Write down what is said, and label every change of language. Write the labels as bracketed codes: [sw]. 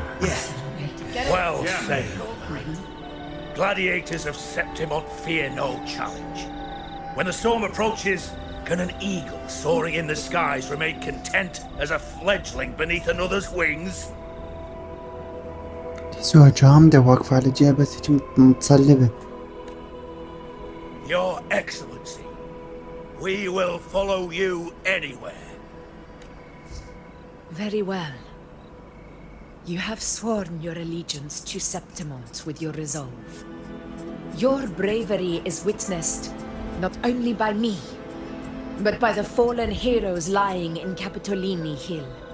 [en] Yeah. Well Yeah. said. Gladiators of Septimont fear no challenge. When the storm approaches, Can an eagle soaring in the skies remain content as a fledgling beneath another's wings? [ar] تحسوها جامدة واقفة على جهة بس هيك متصلبة. [en] Your Excellency, we will follow you anywhere. Very well. You have sworn your allegiance to Septimont with your resolve. Your bravery is witnessed not only by me, but by the fallen heroes lying in Capitolini Hill.